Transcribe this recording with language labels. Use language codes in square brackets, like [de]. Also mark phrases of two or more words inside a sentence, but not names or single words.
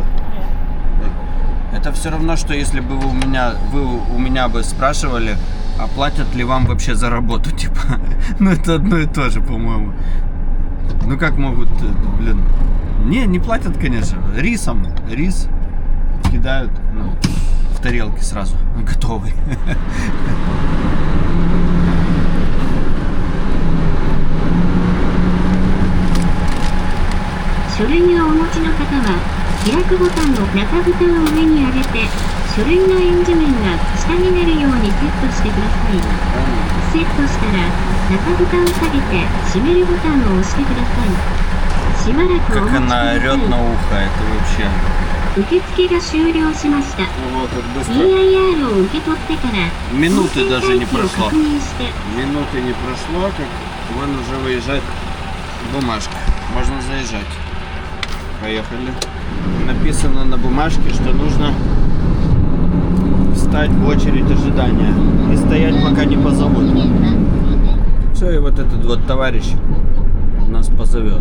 [ru] Это все равно, что если бы вы у меня бы спрашивали, а платят ли вам вообще за работу, типа. Ну, это одно и то же, по-моему. Ну, как могут, блин. Не платят, конечно. Рис кидают, ну, в тарелки сразу, готовый. [ja] 書類をお持ちの方は、開くボタンの中蓋を上に上げて、書類のエンジ面が下になるようにセットしてください。セットしたら、中蓋を下げて閉めるボタンを押してください。しばらくお待ちください。 [ru] Как она орёт на ухо, это вообще. [ja] 受付が終了しました。EIR を受け取ってから、 [ru] Минуты даже не прошло. [ja] 確認して。 [ru] Минуты не прошло, как вон уже выезжает бумажка. Можно заезжать. Поехали. Написано на бумажке, что нужно встать в очередь ожидания и стоять, пока не позовут. Все, и вот этот вот товарищ нас позовет.